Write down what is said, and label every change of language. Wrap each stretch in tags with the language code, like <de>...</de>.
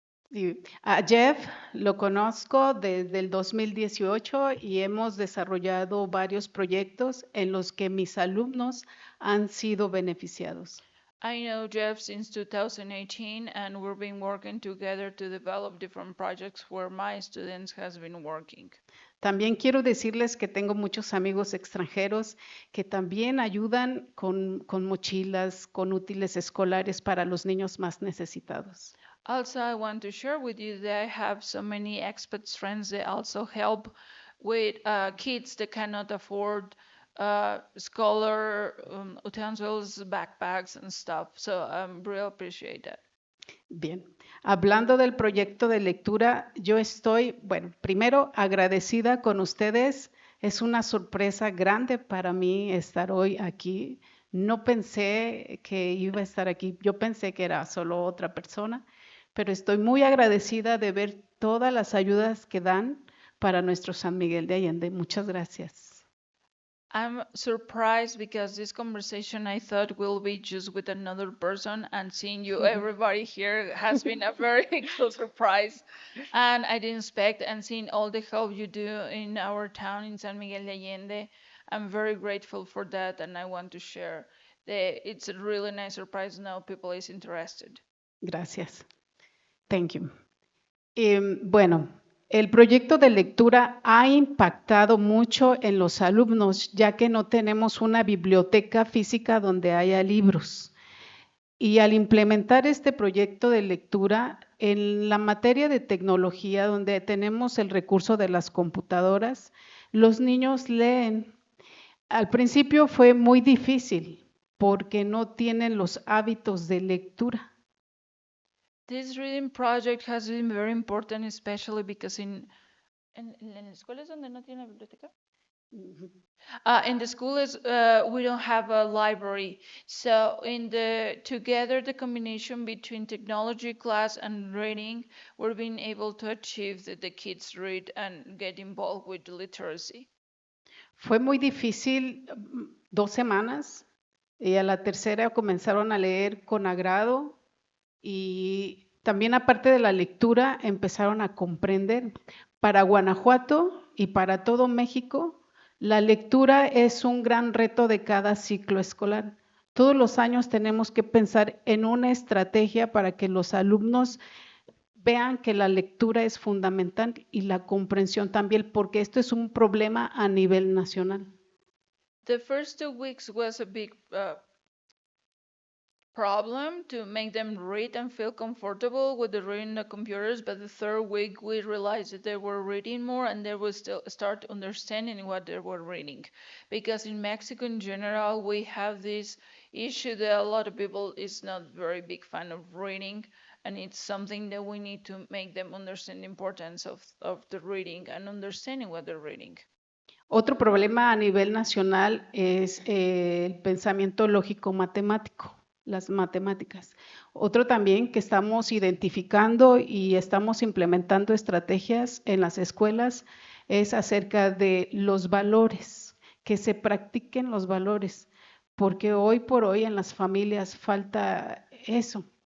<es>Y a Jeff lo conozco desde el 2018 y hemos desarrollado varios proyectos en los que mis alumnos han sido beneficiados.</es> <en>I know Jeff since 2018, and we've been working together to develop different projects where my students has been working.</en> <es>También quiero decirles que tengo muchos amigos extranjeros que también ayudan con mochilas, con útiles escolares para los niños más necesitados.</es> <en>Also, I want to share with you that I have so many expats friends that also help with kids that cannot afford scholar utensils, backpacks, and stuff. So I really appreciate that.</en> <es>Bien, hablando del proyecto de lectura, yo estoy, bueno, primero agradecida con ustedes. Es una sorpresa grande para mí estar hoy aquí. No pensé que iba a estar aquí, yo pensé que era solo otra persona, pero estoy muy agradecida de ver todas las ayudas que dan para nuestro San Miguel de Allende. Muchas gracias.</es> <en>I'm surprised because this conversation I thought will be just with another person, and seeing you, everybody here, has been a very cool surprise. And I didn't expect, and seeing all the help you do in our town in San Miguel de Allende, I'm very grateful for that, and I want to share that it's a really nice surprise now people is interested.</en> <es>Gracias.</es> <en>Thank you.</en> <es>Bueno, el proyecto de lectura ha impactado mucho en los alumnos, ya que no tenemos una biblioteca física donde haya libros. Y al implementar este proyecto de lectura, en la materia de tecnología, donde tenemos el recurso de las computadoras, los niños leen. Al principio fue muy difícil porque no tienen los hábitos de lectura.</es> <en>This reading project has been very important, especially because</en> <es>en escuelas donde no tiene biblioteca?</es> <en>In the schools, we don't have a library. So together the combination between technology class and reading, we're being able to achieve that the kids read and get involved with literacy.</en> <es>Fue muy difícil 2 semanas y a la tercera comenzaron a leer con agrado y también aparte de la lectura empezaron a comprender. Para Guanajuato y para todo México, la lectura es un gran reto de cada ciclo escolar. Todos los años tenemos que pensar en una estrategia para que los alumnos vean que la lectura es fundamental y la comprensión también, porque esto es un problema a nivel nacional.</es> <en>The first 2 weeks was a big problem to make them read and feel comfortable with the reading the computers, but the third week we realized that they were reading more and they would still start understanding what they were reading. Because in Mexico in general, we have this issue that a lot of people is not very big fan of reading, and it's something that we need to make them understand the importance of the reading and understanding what they're reading.</en> <es>Otro problema a nivel nacional es el pensamiento lógico matemático, las matemáticas. Otro también que estamos identificando y estamos implementando estrategias en las escuelas es acerca de los valores, que se practiquen los valores, porque hoy por hoy en las familias falta eso.</es>